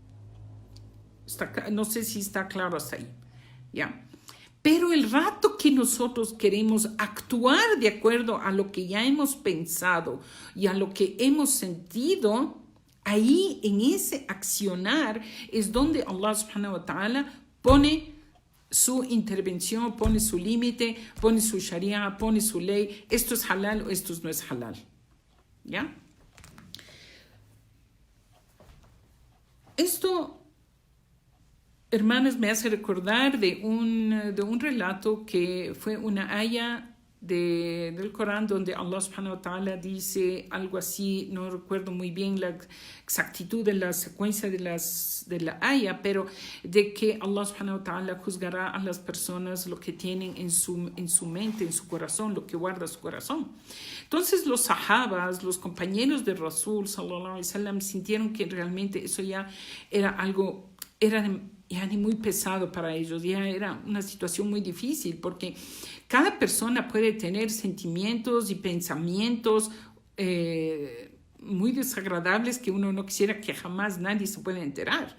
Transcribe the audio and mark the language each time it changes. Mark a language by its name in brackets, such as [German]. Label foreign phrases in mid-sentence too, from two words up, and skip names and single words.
[Spanish] No sé si está claro hasta ahí, ¿ya? Pero el rato que nosotros queremos actuar de acuerdo a lo que ya hemos pensado y a lo que hemos sentido, ahí en ese accionar es donde Allah [Arabic] سبحانه وتعالى [Spanish] pone su intervención, pone su límite, pone su sharia, pone su ley. Esto es halal o esto no es halal, ¿ya? Esto, hermanas, me hace recordar de un relato que fue una aya del Corán donde Allah [Arabic] سبحانه وتعالى [Spanish] dice algo así, no recuerdo muy bien la exactitud de la secuencia de la aya, pero de que Allah [Arabic] سبحانه وتعالى [Spanish] juzgará a las personas lo que tienen en su mente, en su corazón, lo que guarda su corazón. Entonces los sahabas, los compañeros de Rasul [Arabic] صلى الله عليه وسلم, [Spanish] sintieron que realmente eso ya era algo, era muy pesado para ellos, ya era una situación muy difícil, porque cada persona puede tener sentimientos y pensamientos muy desagradables que uno no quisiera que jamás nadie se pueda enterar.